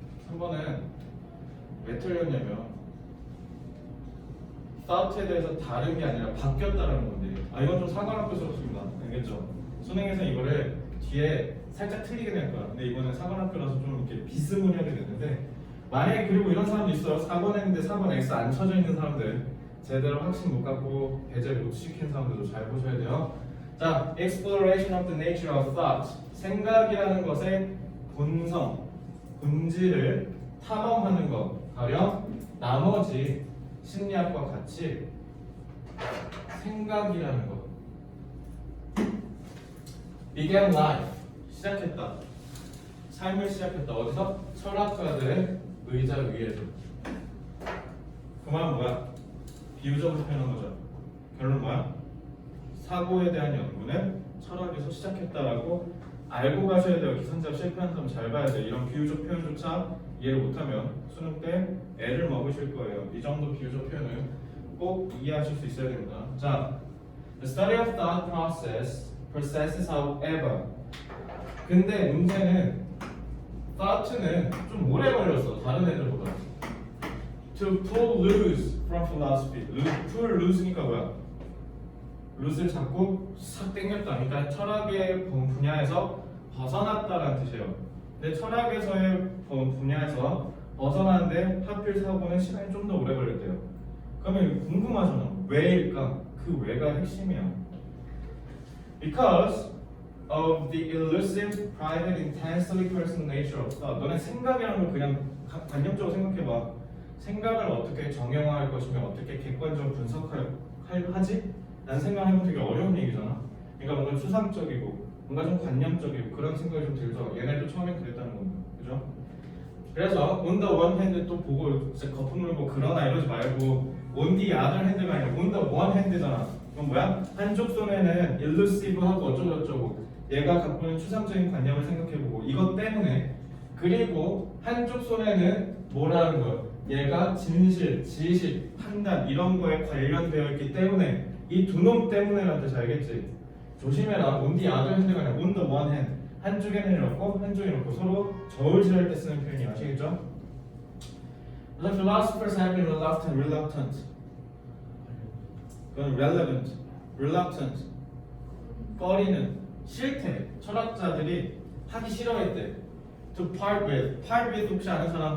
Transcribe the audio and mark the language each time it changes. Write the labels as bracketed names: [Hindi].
[Korean] 3번은 왜 틀렸냐면 thought에 대해서 다른 게 아니라 바뀌었다라는 건데 이건 좀 사관학교스럽습니다. 알겠죠? 수능에서 이거를 뒤에 살짝 틀리게 될 거야. 근데 이거는 사관학교라서 좀 이렇게 비스무리하게 됐는데 만약에 그리고 이런 사람도 있어요. 4번 했는데 4번 X 안 쳐져 있는 사람들 제대로 확신 못 갖고 배제 못 시킨 사람들도 잘 보셔야 돼요. [English] 자, exploration of the nature of thought. [Korean] 생각이라는 것의 본성, 본질을 탐험하는 것. 가령 나머지 심리학과 같이 생각이라는 것. [English] began life. [Korean] 시작했다. 삶을 시작했다. 어디서? 철학가들의 의자 위에서. 그 말은 뭐야? 비유적으로 표현한 거죠. 결론 뭐야? 사고에 대한 연구는 철학에서 시작했다라고 알고 가셔야 돼요. 기선제압 실패한 사람 잘 봐야 돼. 이런 비유적 표현조차 이해를 못하면 수능 때 애를 먹으실 거예요. 이 정도 비유적 표현을 꼭 이해하실 수 있어야 됩니다. [English] 자, the study of thought processes however. [Korean] 근데 문제는 thought는 좀 오래 걸렸어. 다른 애들보다. [English] To pull loose from philosophy. [Korean] pull loose니까 뭐야? loose를 잡고 싹 당겼다. 그러니까 철학의 분야에서 벗어났다라는 뜻이에요. 근데 철학에서의 분야에서 벗어나는데 하필 사고는 시간이 좀 더 오래 걸렸대요. 그러면 궁금하잖아. 왜일까? 그 왜가 핵심이야. [English] Because of the elusive, private, intensely personal nature of thought. [Korean] 너네 생각이라는 걸 그냥 관념적으로 생각해봐. 생각을 어떻게 정형화할 것이며 어떻게 객관적으로 분석하지? 난 생각해보면 되게 어려운 얘기잖아. 그러니까 뭔가 추상적이고 뭔가 좀 관념적이고 그런 생각이 좀 들죠. 얘네도 처음엔 그랬다는 겁니다. 그죠? 그래서 [English] on the one hand [Korean] 또 보고 진짜 거품 물고 그러나 이러지 말고 [English] on the other hand [Korean] 가 아니라 on the one hand잖아. 그건 뭐야? 한쪽 손에는 elusive하고 어쩌고저쩌고 얘가 갖고 있는 추상적인 관념을 생각해보고 이것 때문에 그리고 한쪽 손에는 뭐라는 거야? 얘가 진실, 지식, 판단 이런 거에 관련되어 있기 때문에 이 두 놈 때문에라는 뜻 알겠지? 조심해라. [English] on the other hand가 [Korean] 아니라 [English] on the one hand. [Korean] 한쪽에는 이렇고 한쪽에 이렇고 서로 저울질할 때 쓰는 표현이 아시겠죠? [English] The philosophers have been reluctant. [Korean] 그건 [English] relevant, reluctant. [Korean] 꺼리는 싫대. 철학자들이 하기 싫어했대. [English] To part with. part with [Korean] 혹시 아는 사람?